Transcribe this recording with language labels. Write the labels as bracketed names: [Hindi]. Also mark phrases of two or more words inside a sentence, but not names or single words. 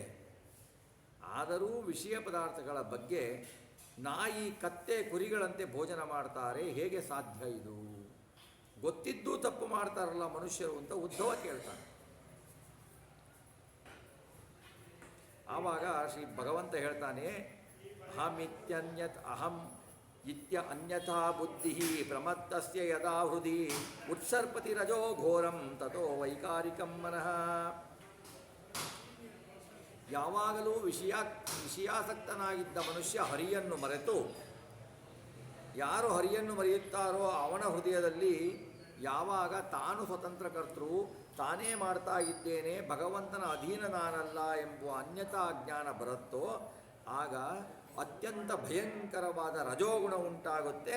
[Kannada] ಆದರೂ ವಿಷಯ ಪದಾರ್ಥಗಳ ಬಗ್ಗೆ ನಾಯಿ ಕತ್ತೆ ಕುರಿಗಳಂತೆ ಭೋಜನ ಮಾಡ್ತಾರೆ, ಹೇಗೆ ಸಾಧ್ಯ ಇದು? ಗೊತ್ತಿದ್ದೂ ತಪ್ಪು ಮಾಡ್ತಾರಲ್ಲ ಮನುಷ್ಯರು ಅಂತ ಉದ್ಧವ ಕೇಳ್ತಾನೆ. ಆವಾಗ ಶ್ರೀ ಭಗವಂತ ಹೇಳ್ತಾನೆ, [Sanskrit] अहं इत्य अन्यथा बुद्धि प्रमत्तस्य यदा हृदि उत्सर्पति रजो घोरं तथो वैकारिकं मनः. [Kannada] ಯಾವಾಗಲೂ ವಿಷಯಾಸಕ್ತನಾಗಿದ್ದ ಮನುಷ್ಯ ಹರಿಯನ್ನು ಮರೆತು, ಯಾರು ಹರಿಯನ್ನು ಮರೆಯುತ್ತಾರೋ ಅವನ ಹೃದಯದಲ್ಲಿ ಯಾವಾಗ ತಾನು ಸ್ವತಂತ್ರ ಕರ್ತೃ, ತಾನೇ ಮಾಡ್ತಾ ಇದ್ದೇನೆ, ಭಗವಂತನ ಅಧೀನ ನಾನಲ್ಲ ಎಂಬುವ ಅನ್ಯತಾ ಜ್ಞಾನ ಬರುತ್ತೋ ಆಗ ಅತ್ಯಂತ ಭಯಂಕರವಾದ ರಜೋಗುಣ ಉಂಟಾಗುತ್ತೆ.